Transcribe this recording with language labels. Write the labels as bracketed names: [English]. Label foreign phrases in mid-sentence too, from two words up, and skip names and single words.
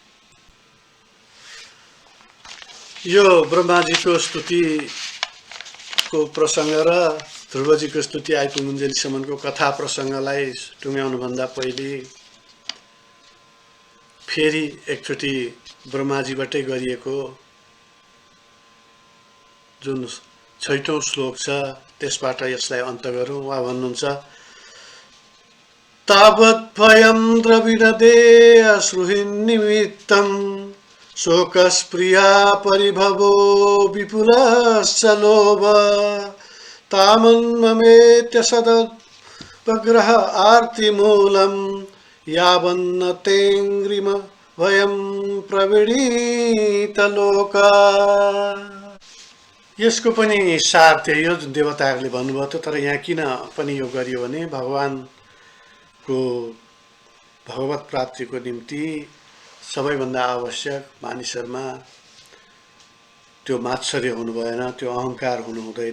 [Nepali] यो ब्रह्माजीको स्तुतिको प्रसङ्ग र ध्रुवजीको स्तुति आइपुगुन्जेलीसम्मको कथा प्रसङ्गलाई टुङ्ग्याउनुभन्दा पहिले फेरि एकचोटि ब्रह्माजीबाटै गरिएको जुन 6औं श्लोक छ त्यसबाट यसलाई अन्त गरौँ। उहाँ भन्नुहुन्छ [Sanskrit] तावत् भयं द्रविडदे अश्रुहिन्निमित्तं शोकस्प्रिया परिभवो विपुलश्च लोभ तामन्ममेत्य सदपग्रह आर्तिमूलं यावन्न तेङ्ग्रिम भयं प्रविणीतलोका। [Nepali] यसको पनि सार त्यही हो जुन देवताहरूले भन्नुभयो थियो। तर यहाँ किन पनि यो गरियो भने भगवानको भगवत प्राप्तिको निम्ति सबैभन्दा आवश्यक मानिसहरूमा त्यो मात्सर्य हुनु भएन, त्यो अहङ्कार हुनु हुँदैन।